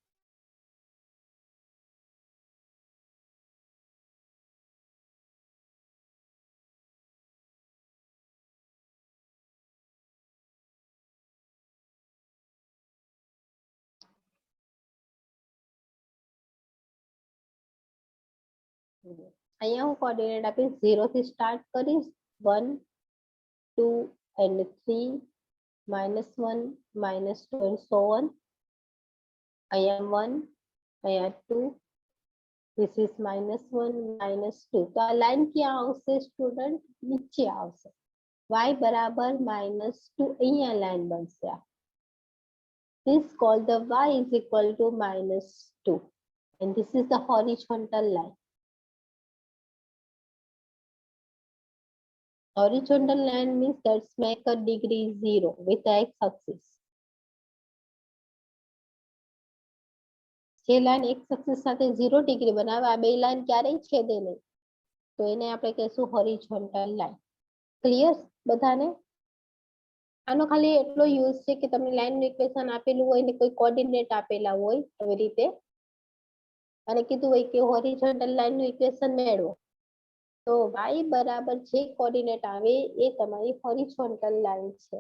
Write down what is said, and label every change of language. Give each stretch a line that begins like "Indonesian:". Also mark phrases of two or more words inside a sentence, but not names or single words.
Gujarati: અહીંયા હું કોઓર્ડિનેટ આપીશ, 0 થી સ્ટાર્ટ કરીશ, 1 2 and 3 -1 -2
English: and so on.
Gujarati: અહીંયા 1, અહીંયા 2,
English: this is -1 -2.
Gujarati: તો આ લાઈન ક્યાં આવશે સ્ટુડન્ટ? નીચે આવશે. y બરાબર -2 અહીંયા લાઈન બનશે.
English: This called the y is equal to -2 and this is the horizontal line. Horizontal line means let's make a degree 0 with the x-axis.
Gujarati: જે લાઈન x-axis સાથે 0 ડિગ્રી બનાવે, આ બે લાઈન ક્યારેય છેદે નહીં, તો એને આપણે કહીશું
English: horizontal line.
Gujarati: ક્લિયર બધાને? આનો ખાલી એટલો યુઝ છે કે તમને લાઈનનું ઇક્વેશન આપેલું હોય ને કોઈ કોઓર્ડિનેટ આપેલા હોય એવી રીતે, અને કીધું હોય કે હોરિઝોન્ટલ લાઈનનું ઇક્વેશન મેળવો, તો y બરાબર જે કોઓર્ડિનેટ આવે એ તમારી
English: horizontal line
Gujarati: છે.